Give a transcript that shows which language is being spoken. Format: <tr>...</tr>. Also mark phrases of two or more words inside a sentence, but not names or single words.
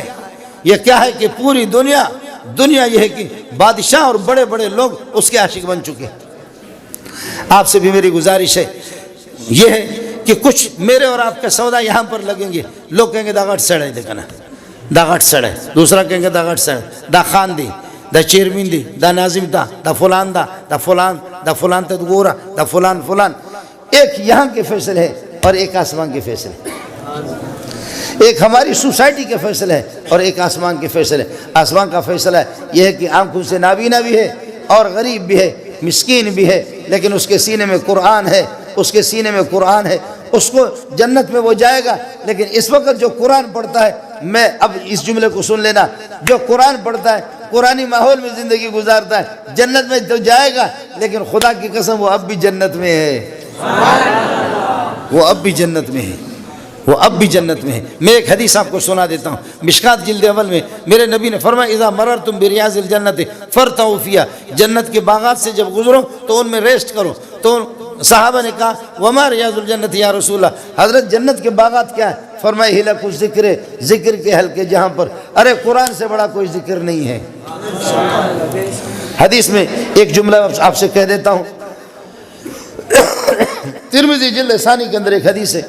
<ur>یہ کیا ہے کہ پوری دنیا یہ ہے کہ بادشاہ اور بڑے بڑے لوگ اس کے عاشق بن چکے. آپ سے بھی میری گزارش ہے یہ ہے کہ کچھ میرے اور آپ کا سودا یہاں پر لگیں گے, لوگ کہیں گے</ur> <ps>دا گھٹ سڑے,</ps> <ur>دیکھا نا</ur> <ps>دا گھٹ سڑے,</ps> <ur>دوسرا کہیں گے</ur> <ps>دا گھٹ سڑے, دا خان دی, دا چیرمین دی, دا ناظم دا, دا فلان دا, دا فلان, دا فلان تا گورا, دا فلان فلان.</ps> <ur>ایک یہاں کے فیصلے ہے اور ایک آسمان کے فیصلے, ایک ہماری سوسائٹی کے فیصلے ہے اور ایک آسمان کے فیصلے. آسمان کا فیصلہ یہ ہے کہ آنکھوں سے نابینا بھی ہے اور غریب بھی ہے, مسکین بھی ہے, لیکن اس کے سینے میں قرآن ہے, اس کے سینے میں قرآن ہے. اس کو جنت میں وہ جائے گا. لیکن اس وقت جو قرآن پڑھتا ہے, میں اب اس جملے کو سن لینا, جو قرآن پڑھتا ہے قرآنی ماحول میں زندگی گزارتا ہے جنت میں تو جائے گا, لیکن خدا کی قسم وہ اب بھی جنت میں ہے, وہ اب بھی جنت میں ہے, وہ اب بھی جنت میں ہے. میں ایک حدیث آپ کو سنا دیتا ہوں. مشکات جلد اول میں میرے نبی نے فرمایا</ur> <ar>اذا مررتم بریاض الجنت فرتعوا فیہا,</ar> <ur>جنت کے باغات سے جب گزرو تو ان میں ریسٹ کرو. تو صحابہ نے کہا</ur> <ar>وما ریاض الجنت یا رسول اللہ,</ar> <ur>حضرت جنت کے باغات کیا ہے؟ فرمایا</ur> <ar>ہلک الذکر,</ar> <ur>ذکر کے حلقے جہاں پر, ارے قرآن سے بڑا کوئی ذکر نہیں ہے. حدیث میں ایک جملہ آپ سے کہہ دیتا ہوں, ترمذی جلد ثانی کے اندر ایک حدیث ہے.</ur>